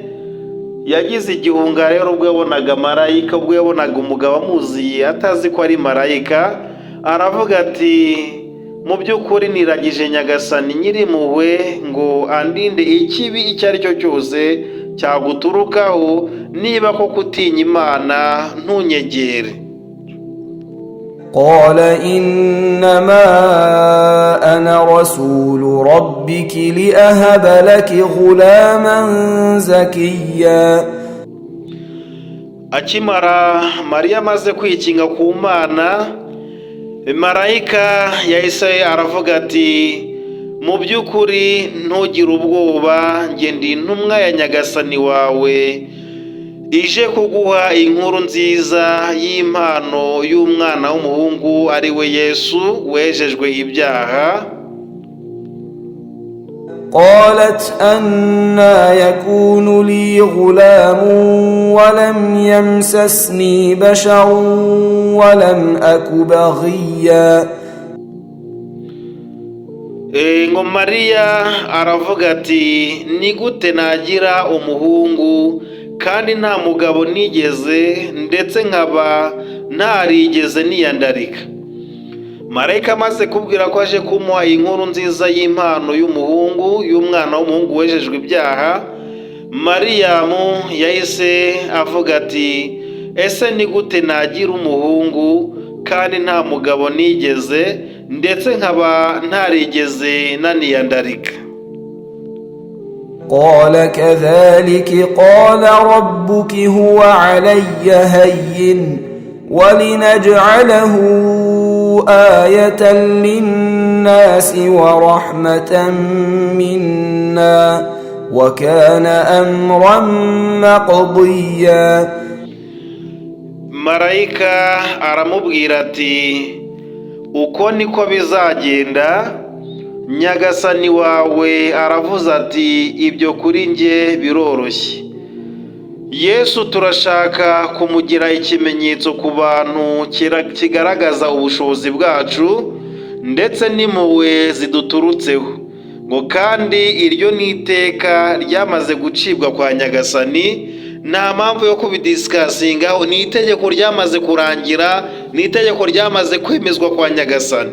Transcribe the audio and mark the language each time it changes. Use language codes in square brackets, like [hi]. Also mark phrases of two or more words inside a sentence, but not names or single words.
[rw] Yagize igihunga rero ubwo yabonaga marayika, ubwo yabonaga umugabo amuziye atazi ko ari marayika, aravuga ati mu by'ukuri niragije Nyagasani Nyirimpuhwe ngo andinde ikibi icyo ari cyo cyose cyaguturukaho, niba koko utinya Imana ntunyegere. [ar] قال إنما أنا رسول ربك لأهب لك غلاما زكيا. [rw] Akimara Mariya amaze kwikinga ku Mana, marayika yahise aravuga ati mu by'ukuri ntugire ubwoba, njye ndi intumwa ya Nyagasani wawe ije kuguha inkuru nziza y'impano y'umwana w'umuhungu ari we Yesu wejejwe ibyaha. [ar] قالت أنى يكون لي غلام ولم يمسسني بشر ولم أك بغيا. [rw] ngo Mariya aravuga ati ni gute nagira umuhungu kandi nta mugabo nigeze, ndetse nkaba ntarigeze niyandarika. Marayika amaze kubwira ko aje kumuha inkuru nziza y'impano y'umwana w'umuhungu wejejwe ibyaha, Mariyamu yahise avuga ati ese ni gute nagira umuhungu kandi nta mugabo nigeze, ndetse nkaba ntarigeze naniyandarika. [ar] قال كذلك قال ربك هو علي هين ولنجعله آية للناس ورحمة منا وكان أمرا مقضيا. [rw] Marayika aramubwira ati uko niko bizagenda, Nyagasani wawe aravuze ati ibyo kuri njye biroroshye. Yesu turashaka kumugira ikimenyetso ku bantu kigaragaza ubushobozi bwacu ndetse n'impuhwe ziduturutseho, ngo kandi iryo ni iteka ryamaze gucibwa kwa Nyagasani, nta mpamvu yo kubidisikasingaho, ni itegeko ryamaze kurangira, ni itegeko ryamaze kwemezwa kwa Nyagasani.